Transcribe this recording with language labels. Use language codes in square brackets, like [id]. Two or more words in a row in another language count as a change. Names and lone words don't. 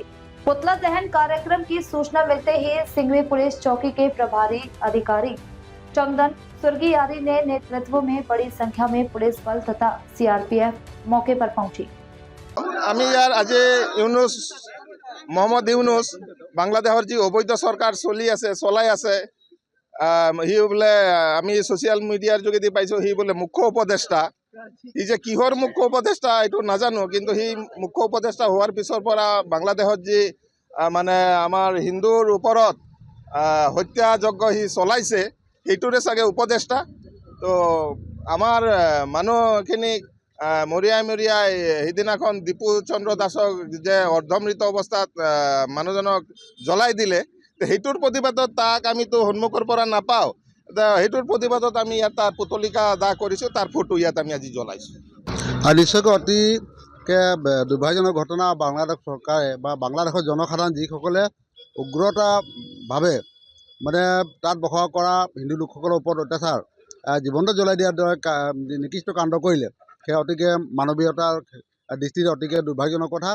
[hi] पुतला दहन कार्यक्रम की सूचना मिलते ही सिंगरी पुलिस चौकी के प्रभारी अधिकारी चंदन सुर्गियारी ने नेतृत्व में बड़ी संख्या में पुलिस बल तथा सीआरपीएफ मौके पर पहुंची। [as] মহম্মদ ইউনুছ বাংলাদেশৰ যি অবৈধ চৰকাৰ চলাই আছে হি বোলে আমি ছ'চিয়েল মিডিয়াৰ যোগেদি পাইছো হি বোলে মুখ্য উপদেষ্টা হি যে কিহৰ মুখ্য উপদেষ্টা এটু নাজানো কিন্তু হি মুখ্য উপদেষ্টা হোৱাৰ পিছৰ পৰা বাংলাদেশৰ যি মানে আমাৰ হিন্দুৰ ওপৰত হত্যাযজ্ঞ হি চলাইছে হেটুৰে চাগে উপদেষ্টা তো আমাৰ মানুহখিনিক মৰিয়াই সিদিনাখন দীপু চন্দ্ৰ দাসক যে অৰ্ধমৃত অৱস্থাত মানুজনক জ্বলাই দিলে হেটুৰ প্ৰতিবাদত তাক আমি তো সন্মুখৰ পৰা নাপাওঁ হেটুৰ প্ৰতিবাদত আমি যাত তাৰ পুতলিকা দাহ কৰিছোঁ তাৰ ফটো যাত আমি আজি জ্বলাইছোঁ। निश्चयকৈ অতি দুৰ্ভাগ্যজনক ঘটনা বাংলাদেশ চৰকাৰে বা বাংলাদেশৰ জনসাধাৰণ যিসকলে উগ্ৰতাভাৱে মানে তাত বসবাস কৰা হিন্দু লোকসকলৰ ওপৰত অত্যাচাৰ জীৱন্ত জ্বলাই দিয়াৰ দৰে নিকৃষ্ট কাণ্ড কৰিলে সেই অতিকে মানৱীয়তাৰ দৃষ্টিৰে অতিকে দুৰ্ভাগ্যজনক কথা।